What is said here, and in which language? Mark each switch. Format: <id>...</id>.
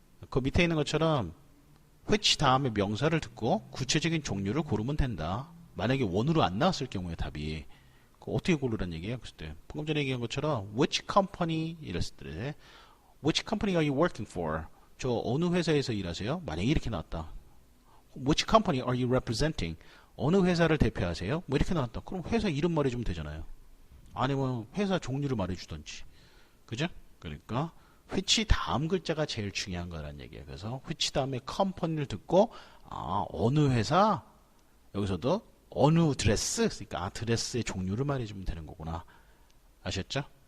<ko>그 밑에 있는 것처럼 which 다음에 명사를 듣고 구체적인 종류를 고르면 된다. 만약에 원으로 안 나왔을 경우에 답이 어떻게 고르란 얘기예요? 그랬을 때 방금 전에 얘기한 것처럼 which company 이랬을 때</ko> <en>which company are you working for?</en> <ko>저 어느 회사에서 일하세요? 만약에 이렇게 나왔다.</ko> <en>Which company are you representing?</en> <ko>어느 회사를 대표하세요? 뭐 이렇게 나왔다. 그럼 회사 이름 말해주면 되잖아요. 아니면 회사 종류를 말해주던지. 그죠? 그러니까 which 다음 글자가 제일 중요한 거란 얘기예요. 그래서 which 다음에 company를 듣고 어느 회사? 여기서도 어느 드레스? 그러니까 드레스의 종류를 말해주면 되는 거구나. 아셨죠?</ko>